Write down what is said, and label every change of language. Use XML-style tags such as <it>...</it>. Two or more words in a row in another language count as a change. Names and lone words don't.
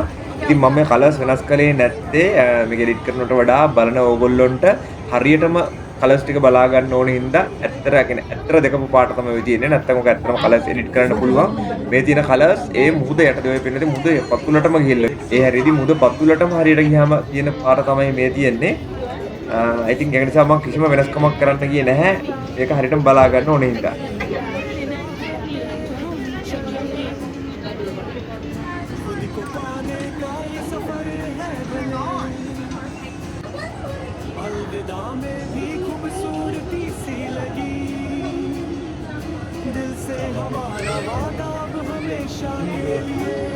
<si>ඉතින් මම මේ කලර්ස් වෙනස් කළේ නැත්තේ මේක එඩිට් කරනකොට වඩා බලන ඕගොල්ලොන්ට හරියටම කලර්ස් ටික බලා ගන්න ඕන හින්දා ඇත්තට දෙකම පාට තමයි තියෙන්නේ. නැත්තම් ඔක ඇත්තටම කලර්ස් එඩිට් කරන්න පුළුවන්. මේ තියෙන කලර්ස් ඒ මුහුද යටදී ඔය පෙන්නන්නේ මුහුද පතුලටම ගිහිල්ලා. ඒ හැරියදී මුහුද පතුලටම හරියට ගියාම තියෙන පාට තමයි මේ තියෙන්නේ.</si> <en>I think</en> <si>ඒක නිසා මම කිසිම වෙනස්කමක් කරන්න ගියේ නැහැ. ඒක හරියටම බලා ගන්න ඕන හින්දා.</si> <hi>अलविदा में भी खूबसूरती सी लगी दिल से हमारा वादा अब हमेशा के लिए</hi>